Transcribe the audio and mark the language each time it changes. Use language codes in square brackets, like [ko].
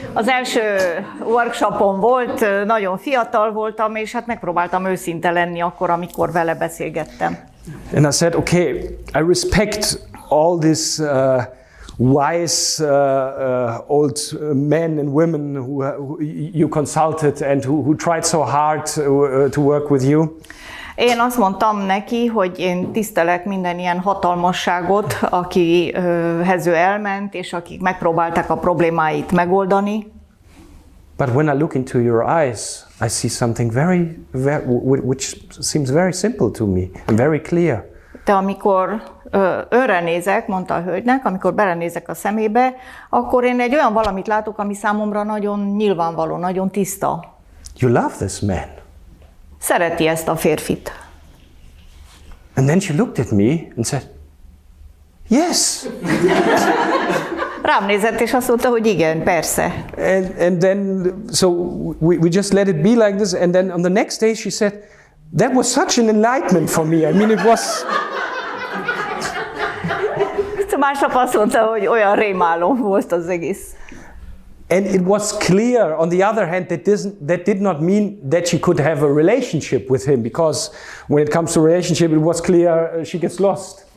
[hu] Az első workshopon volt, nagyon fiatal voltam, és hát megpróbáltam őszinte lenni akkor, amikor vele beszélgettem. [en] And I said, okay, I respect all this wise old men and women who you consulted and who tried so hard to work with you. [hu] Én azt mondtam neki, hogy én tisztelek minden ilyen hatalmasságot, akihez ő elment, és akik megpróbálták a problémáit megoldani. [en] But when I look into your eyes, I see something which seems very simple to me and very clear. [hu] De amikor önre nézek, mondta a hölgynek, amikor belenézek a szemébe, akkor én egy olyan valamit látok, ami számomra nagyon nyilvánvaló, nagyon tiszta. [en] You love this man. [hu] Szereti ezt a férfit. [en] And then she looked at me and said, yes. [hu] Rám nézett és azt mondta, hogy igen, persze. [en] And then, so we just let it be like this, and then on the next day she said, that was such an enlightenment for me. I mean, it was... [hu] Másnap azt mondta, hogy olyan rémálom volt az egész. [en] And it was clear, on the other hand, that did not mean that she could have a relationship with him, because when it comes to relationship, it was clear she gets lost.